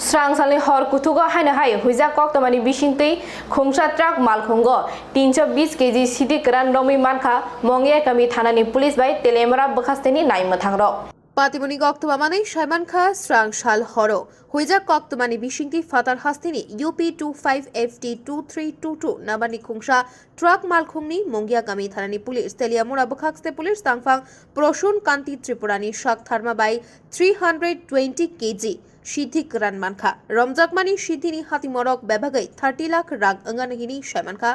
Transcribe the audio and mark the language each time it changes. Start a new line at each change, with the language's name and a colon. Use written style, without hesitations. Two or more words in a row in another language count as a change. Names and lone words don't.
Kok Borok: Srangsali hor kutugo haina hai huija kok tamani bisingtei khungsa truck malkhungo 320 kg Sidhi kran romi mankha Mungiakami thanani police bai telemara bakhasteni naima thangrok পাতিমনি গক্তমানে সাইমান খা স্রাংশাল হর হুইজা কক্তমানি বিশিংটি ফাতার হাস্তিনি ইউপি 25FT 2322 নাবানি খুংসা ট্রাক মালখুংনি মঙ্গিয়াকামি থানানি পুলিশ তেলিয়ামুরা বখাকস্তে পুলিশ তাংফাং প্রসূন কান্তি ত্রিপুরানি শাক থার্মা বাই 320 কেজি সিদ্ধি করান মানখা রমজাকমানি সিদ্ধিনি হাতিমরক বিভাগে 30 লাখ রাগ অঙ্গানহিনি সাইমান খা